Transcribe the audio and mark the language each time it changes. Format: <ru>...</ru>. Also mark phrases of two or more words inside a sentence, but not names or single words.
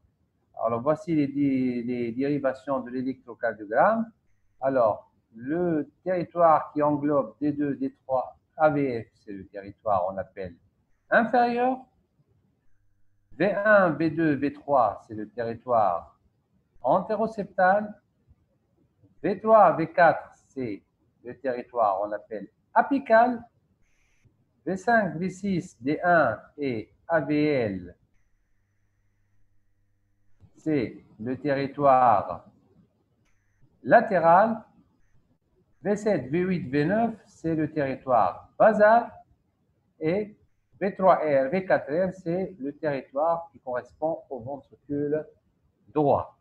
<fr>Alors, voici les dérivations de l'électrocardiogramme. Alors, le territoire qui englobe D2, D3, AVF, c'est le territoire qu'on appelle inférieur. V1, V2, V3, c'est le territoire antéroceptal. V3, V4, c'est le territoire qu'on appelle apical. V5, V6, D1 et AVL, c'est le territoire latéral. V7, V8, V9, c'est le territoire basal. Et V3R, V4R, c'est le territoire qui correspond au ventricule droit.</fr>